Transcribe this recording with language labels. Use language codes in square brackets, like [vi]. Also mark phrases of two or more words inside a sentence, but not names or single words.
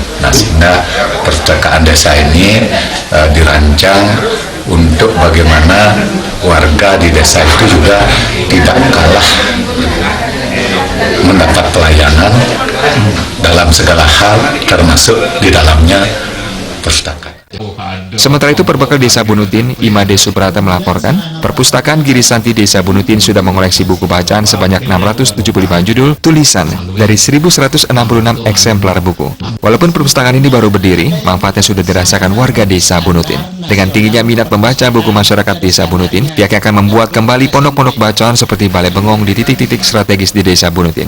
[id] Nah, sehingga perpustakaan desa ini dirancang untuk bagaimana warga di desa itu juga tidak kalah mendapat pelayanan dalam segala hal, termasuk di dalamnya perpustakaan. Sementara itu, Perbekal Desa Bunutin Imade Subrata melaporkan, Perpustakaan Giri Santi Desa Bunutin sudah mengoleksi buku bacaan sebanyak 675 judul tulisan dari 1166 eksemplar buku. Walaupun perpustakaan ini baru berdiri, manfaatnya sudah dirasakan warga Desa Bunutin. Dengan tingginya minat membaca buku masyarakat Desa Bunutin, pihaknya akan membuat kembali pondok-pondok bacaan seperti balai bengong di titik-titik strategis di Desa Bunutin.